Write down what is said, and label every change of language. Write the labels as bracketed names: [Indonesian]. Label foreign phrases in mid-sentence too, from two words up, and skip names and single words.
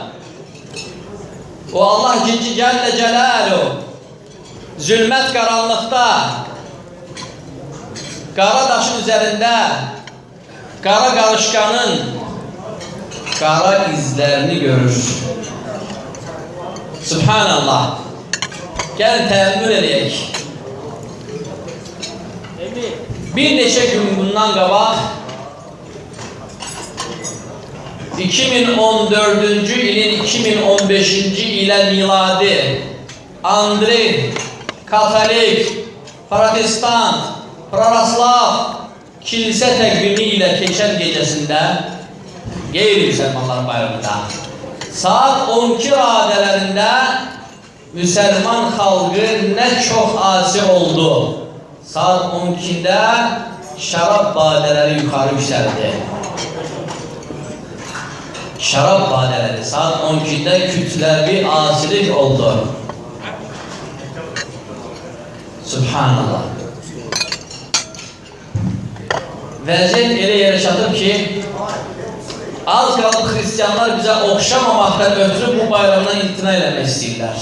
[Turkish] O Allah Celle Celaluhu zulmet karanlıkta, kara taşın üzerinde, kara karışkanın kara izlerini görür. [Azerbaijani] Subhanallah. Gel teemmül edeyik. Bir neçə gün bundan qabaq 2014-cü ilin 2015-ci ilə miladi Andrey, Katolik, Protestant, Praraslav kilise təqvimi ilə keçən gecəsində qeyri-müsəlmanlar bayramında saat 12 radələrində Müslüman xalqı nə çox asi oldu. [Turkish] Saat 12'də şarap badeləri yukarı yükseldi. [Azerbaijani] Şarap badeləri saat 12'də kütləvi asilik oldu. Subhanallah. Vəziyyət elə yerə çatıb ki, az qalıb xristiyanlar bizə oxşamamaktan ötürü bu bayramdan imtina eləmək istəyirlər.